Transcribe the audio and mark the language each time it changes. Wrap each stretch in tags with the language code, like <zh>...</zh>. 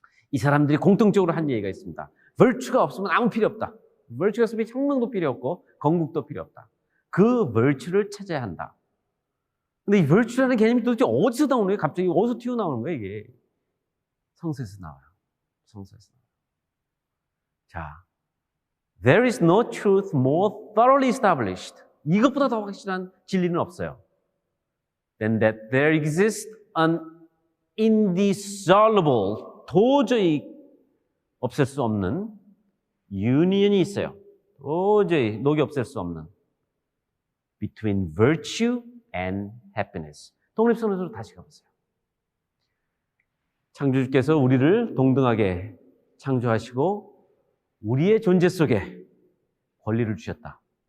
<ko>이 사람들이 공통적으로 한 얘기가 있습니다. virtue가 없으면 아무 필요 없다. virtue가 없으면 혁명도 필요 없고 건국도 필요 없다. 그 virtue를 찾아야 한다. 근데 이 virtue라는 개념이 도대체 어디서 나오는 거예요? 갑자기 어디서 튀어나오는 거예요, 이게? 성서에서 나와요. 성서에서 나와요.</ko> <en>자, there is no truth more thoroughly established.</en> <ko>이것보다 더 확실한 진리는 없어요.</ko> <en>Then that there exists an indissoluble,</en> <ko>도저히 없앨 수 없는 union이 있어요. 도저히 녹이 없앨 수 없는</ko> <en>between virtue and happiness.</en> <ko>독립선언으로 다시 가보세요. 창조주께서 우리를 동등하게 창조하시고 우리의 존재 속에 권리를 주셨다.</ko>